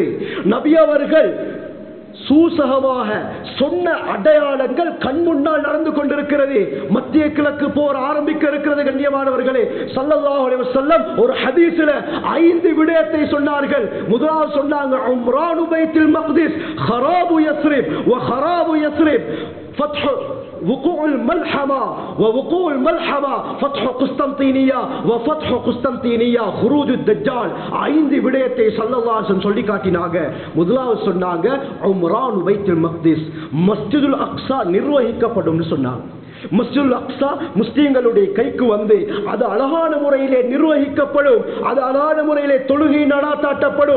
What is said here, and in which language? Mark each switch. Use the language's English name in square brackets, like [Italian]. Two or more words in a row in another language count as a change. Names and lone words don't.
[Tamil] நபி அவர்கள் சூசகமாக சொன்ன அடையாளங்கள் கண் முன்னால் நடந்து கொண்டிருக்கிறது. மத்திய கிழக்கு போர் ஆரம்பிக்க இருக்கிறது. கண்ணியமானவர்களே, [Arabic] صلى الله عليه وسلم [Tamil] ஒரு ஹதீஸில் 5 விடயத்தை சொன்னார்கள். முதலாவது சொன்னாங்க, [Arabic] عمران بيت المقدس خراب يثرب وخراب يثرب فتح وقوع الملحمة ووقوع الملحمة فتح قسطنطينية وفتح قسطنطينية خروج الدجال. [Tamil] 5 விடயத்தை [Arabic] صلى الله عليه وسلم [Tamil] சொல்லி காட்டினாங்க. முதலாவது சொன்னாங்க, [Arabic] عمران بيت المقدس, [Tamil] மஸ்ஜிதுல் அக்ஸா நிர்வகிக்கப்படும் சொன்னாங்க. மஸ்ஜிதுல் அக்ஸா முஸ்லிம்களுடைய கைக்கு வந்து அது அழகான முறையிலே நிர்வகிக்கப்படும், அது அழகான முறையிலே தொழுகை நடாத்தாட்டப்படும்.